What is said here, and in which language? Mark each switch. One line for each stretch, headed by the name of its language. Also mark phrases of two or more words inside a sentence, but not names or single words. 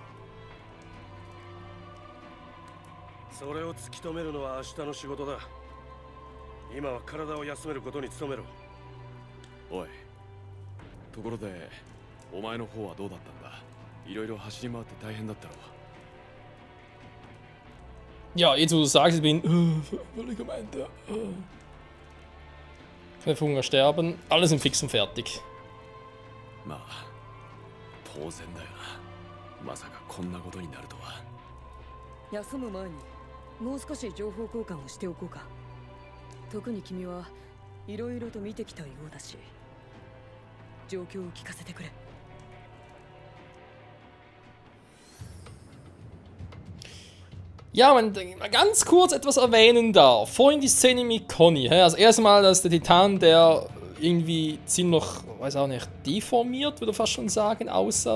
Japanese: それを突き止めるのは明日の仕事だ。今は体を休めることに努めろ。おい、ところでお前の方はどうだったんだ。いろいろ走り回って大変だったろ。
German: Ja, jetzt wo du sagst, ich bin völlig am Ende. Knapp Hunger sterben, alle sind fix und fertig.
Japanese: まあ当然だよな。まさかこんなことになるとは。休む前にもう少し情報交換をしておこうか。特に君はいろいろと見てきたようだし、状況を聞かせてくれ。
German: Ja, wenn man ganz kurz etwas erwähnen darf. Vorhin die Szene mit Conny. Also erstmal, dass der Titan, der irgendwie ziemlich, weiß auch nicht, deformiert, würde ich fast schon sagen, aussah.